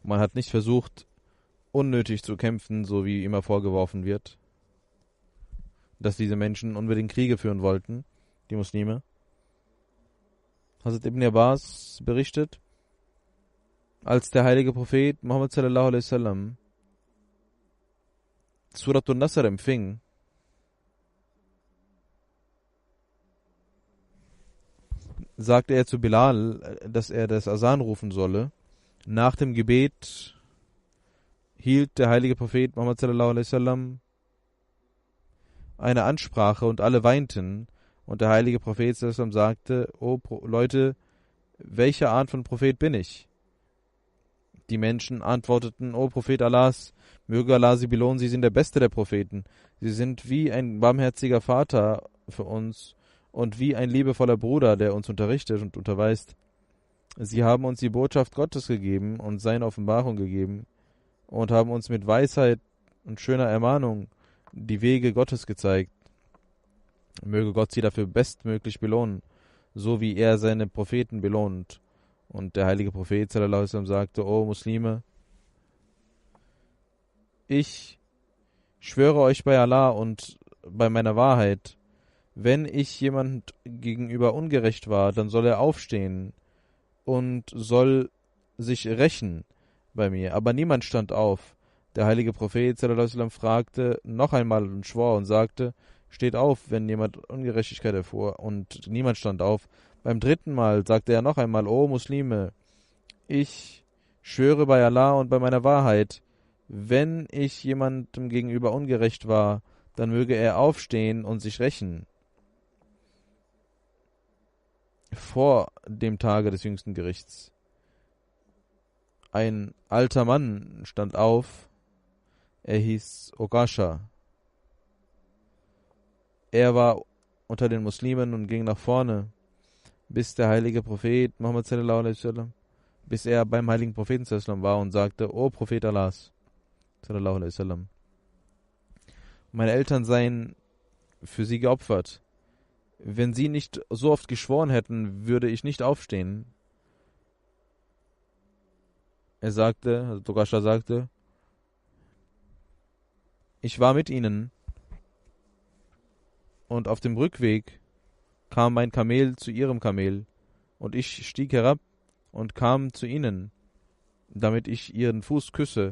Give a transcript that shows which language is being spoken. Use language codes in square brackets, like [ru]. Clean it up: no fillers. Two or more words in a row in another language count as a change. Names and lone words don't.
[de] Man hat nicht versucht, unnötig zu kämpfen, so wie immer vorgeworfen wird, dass diese Menschen unbedingt Kriege führen wollten, die Muslime. Hazrat Ibn Abbas berichtet, als der heilige Prophet Muhammad [ar] sallallahu alaihi wasallam [de] Surat al-Nasr empfing, sagte er zu Bilal, dass er das Asan rufen solle. Nach dem Gebet hielt der heilige Prophet Muhammad [ar] sallallahu alaihi wasallam [de] eine Ansprache und alle weinten. Und der heilige Prophet [ar] sallallahu alaihi wasallam [de] sagte: O Leute, welche Art von Prophet bin ich? Die Menschen antworteten: O Prophet Allahs, möge Allah Sie belohnen, Sie sind der Beste der Propheten. Sie sind wie ein barmherziger Vater für uns und wie ein liebevoller Bruder, der uns unterrichtet und unterweist. Sie haben uns die Botschaft Gottes gegeben und seine Offenbarung gegeben und haben uns mit Weisheit und schöner Ermahnung die Wege Gottes gezeigt. Möge Gott sie dafür bestmöglich belohnen, so wie er seine Propheten belohnt. Und der heilige Prophet [ar] sallallahu alaihi wasallam [de] sagte: O Muslime, ich schwöre euch bei Allah und bei meiner Wahrheit, wenn ich jemand gegenüber ungerecht war, dann soll er aufstehen und soll sich rächen bei mir. Aber niemand stand auf. Der heilige Prophet [ar] sallallahu alaihi wasallam [de] fragte noch einmal und schwor und sagte: Steht auf, wenn jemand Ungerechtigkeit erfuhr. Und niemand stand auf. Beim dritten Mal sagte er noch einmal: O Muslime, ich schwöre bei Allah und bei meiner Wahrheit, wenn ich jemandem gegenüber ungerecht war, dann möge er aufstehen und sich rächen. Vor dem Tage des jüngsten Gerichts. Ein alter Mann stand auf. Er hieß Okasha. Er war unter den Muslimen und ging nach vorne, bis der heilige Prophet Muhammad [ar] sallallahu alaihi wasallam, [de] bis er beim heiligen Propheten [ar] sallallahu alaihi wasallam [de] war und sagte: O Prophet Allahs [ar] sallallahu alaihi wasallam, [de] meine Eltern seien für sie geopfert. Wenn sie nicht so oft geschworen hätten, würde ich nicht aufstehen. Er sagte, also Tokascha sagte: Ich war mit ihnen und auf dem Rückweg kam mein Kamel zu ihrem Kamel und ich stieg herab und kam zu ihnen, damit ich ihren Fuß küsse.